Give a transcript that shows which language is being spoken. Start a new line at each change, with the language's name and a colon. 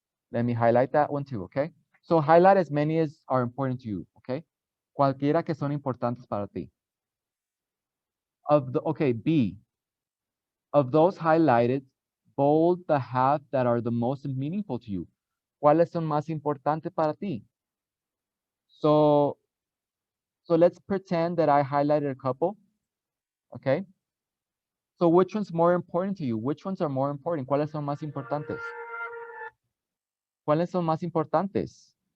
English: Let me highlight that one too, okay? So highlight as many as are important to you, okay?
Spanish: Cualquiera que son importantes para ti.
English: Okay, B. Of those highlighted, bold the half that are the most meaningful to you.
Spanish: ¿Cuáles son más importantes para ti?
English: So let's pretend that I highlighted a couple, okay? So which one's more important to you? Which ones are more important?
Spanish: ¿Cuáles son más importantes? ¿Cuáles son más importantes?